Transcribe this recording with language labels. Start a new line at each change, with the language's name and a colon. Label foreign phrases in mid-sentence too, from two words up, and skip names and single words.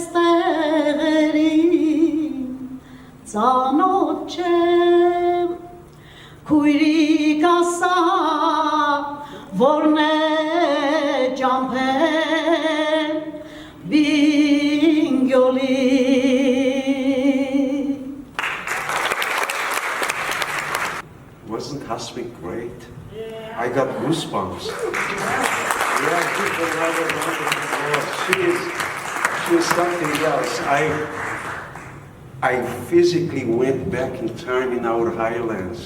Armenian: էստեղերին ծանոթ չեմ, քույրիկ ասա որն է ճամփեն Բինգյոլի։
English: Wasn't Hasmik great? Yeah. I got goosebumps. Yeah, give another round of applause. She is something else. I physically went back in time in our highlands.